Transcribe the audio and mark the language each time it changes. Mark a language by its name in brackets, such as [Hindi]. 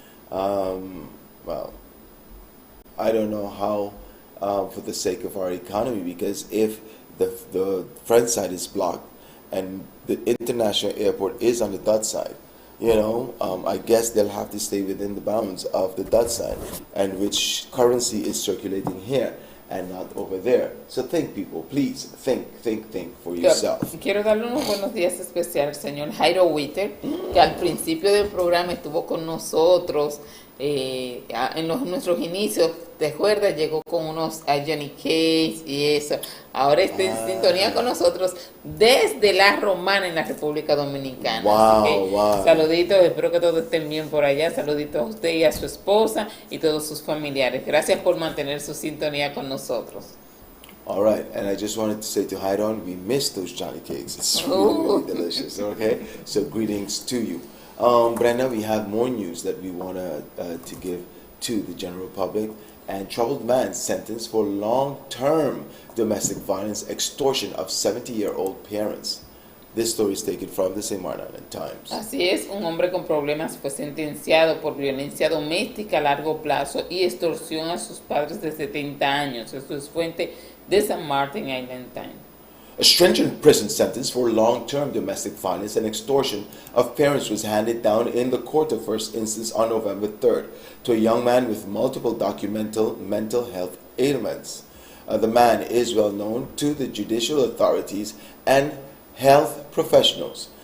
[English] Well, I don't know how for the sake of our economy, because if the French side is blocked and the international airport is on the Dutch side, I guess they'll have to stay within the bounds of the Dutch side, and which currency is circulating here and not over there. So think, people, please think for yourself. [Spanish] Quiero darle unos buenos días especial al señor Jairo Witter, que al principio del programa estuvo con nosotros en nuestros inicios. ¿Te acuerdas? Llegó con unos Johnny Cage y eso. Ahora está en sintonía con nosotros desde La Romana en la República Dominicana. [English] Wow. [Spanish] Saluditos, espero que todos estén bien por allá. Saluditos a usted y a su esposa y todos sus familiares. Gracias por mantener su sintonía con nosotros. [English] All right, and I just wanted to say to Hydon, we miss those Johnny Cakes. It's really delicious, okay? So greetings to you. Brenda, we have more news that we want to give to the general public. And troubled man sentenced for long-term domestic violence extortion of 70-year-old parents. This story is taken from the St. Martin Times. [Spanish] Así es, un hombre con problemas fue sentenciado por violencia doméstica a largo plazo y extorsión a sus padres de 70 años. Esto es fuente de St. Martin Island Times. [English] A stringent prison sentence for long-term domestic violence and extortion of parents was handed down in the court of first instance on November 3rd to a young man with multiple documental mental health ailments. The man is well known to the judicial authorities and health professionals.